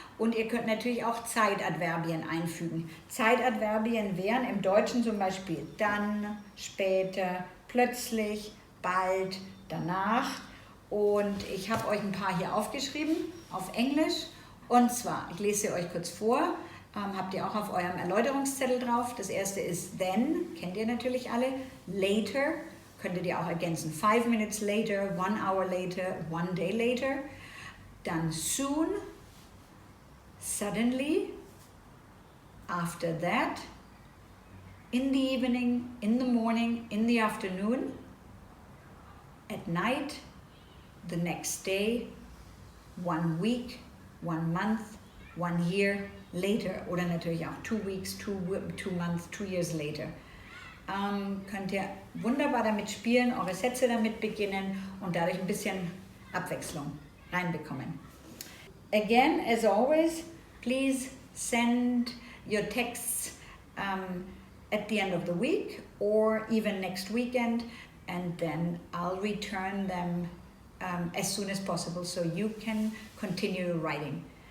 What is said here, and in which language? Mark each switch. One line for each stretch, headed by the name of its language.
German: Und ihr könnt natürlich auch Zeitadverbien einfügen. Zeitadverbien wären im Deutschen zum Beispiel dann, später, plötzlich, bald, danach. Und ich habe euch ein paar hier aufgeschrieben auf Englisch. Und zwar, ich lese sie euch kurz vor. Habt ihr auch auf eurem Erläuterungszettel drauf. Das erste ist then, kennt ihr natürlich alle. Later, könntet ihr auch ergänzen.
English: 5 minutes later, 1 hour later, 1 day later.
German: Dann
English: soon, suddenly, after that, in the evening, in the morning, in the afternoon, at night, the next day, 1 week, 1 month, 1 year later
German: oder natürlich auch
English: 2 weeks, 2 months, 2 years later.
German: Könnt ihr wunderbar damit spielen, eure Sätze damit beginnen und dadurch ein bisschen Abwechslung reinbekommen.
English: Again, as always, please send your texts at the end of the week or even next weekend, and then I'll return them as soon as possible so you can continue writing.